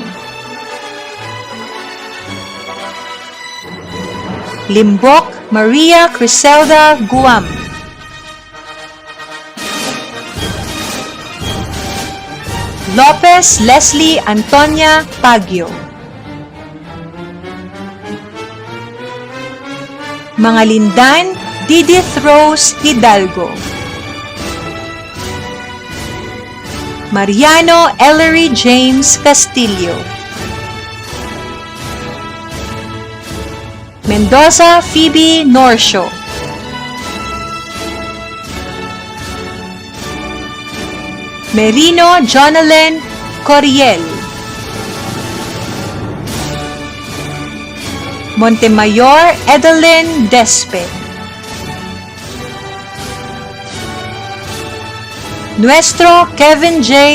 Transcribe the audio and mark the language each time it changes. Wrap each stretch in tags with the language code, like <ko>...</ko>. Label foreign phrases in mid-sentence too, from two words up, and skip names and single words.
<tl>Limbok Maria Criselda Guam, Lopez Leslie Antonia Pagyo, Mangalindan Didith Rose Hidalgo, Mariano Ellery James Castillo, Mendoza Phoebe Norsho, Merino Jonalyn Coriel, Montemayor Edeline Despe, Nuestro Kevin J.</tl>